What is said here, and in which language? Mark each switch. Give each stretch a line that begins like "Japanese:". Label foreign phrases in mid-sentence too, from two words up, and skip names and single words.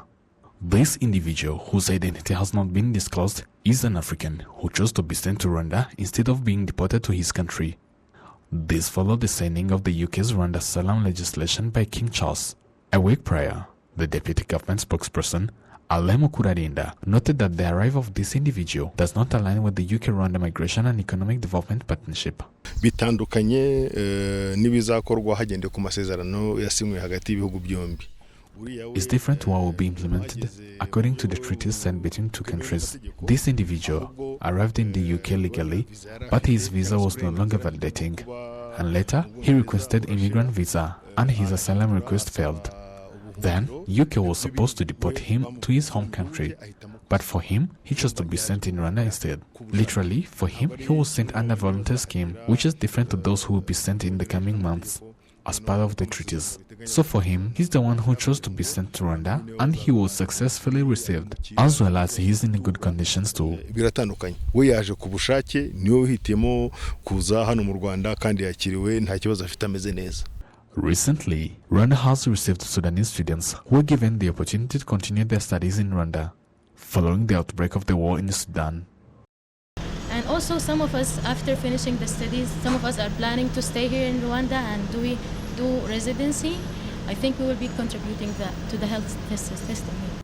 English: This individual, whose identity has not been disclosed, is an African who chose to be sent to Rwanda instead of being deported to his country. This followed the signing of the UK's Rwanda asylum legislation by King Charles. A week prior, the deputy government spokesperson, Alemo Kurarinda, noted that the arrival of this individual does not align with the UK-Rwanda Migration and Economic Development Partnership.
Kinyarwanda: Bitandukanye n'ibizakorwa hagendewe ku masezerano yasinywe hagati y'ibihugu byombi.
English: Is different to what will be implemented according to the treaties signed between two countries. This individual arrived in the UK legally, but his visa was no longer validating, and later he requested immigrant visa and his asylum request failed. Then UK was supposed to deport him to his home country, but for him he chose to be sent in Rwanda instead. Literally, for him he was sent under a volunteer scheme, which is different to those who will be sent in the coming months as part of the treaties. So for him, he's the one who chose to be sent to Rwanda, and he was successfully received, as well as he's in good conditions too.
Kinyarwanda: Biratandukanye. We yaje ku bushake niwe uhitiyemo kuza hano mu Rwanda kandi yakiriwe nta kibazo afite ameze neza.
English: Recently, Rwanda has received Sudanese students who were given the opportunity to continue their studies in Rwanda, following the outbreak of the war in Sudan. And also some of us, after finishing the studies, some of us are planning to stay here in Rwanda and do residency. I think we will be contributing to the health system here.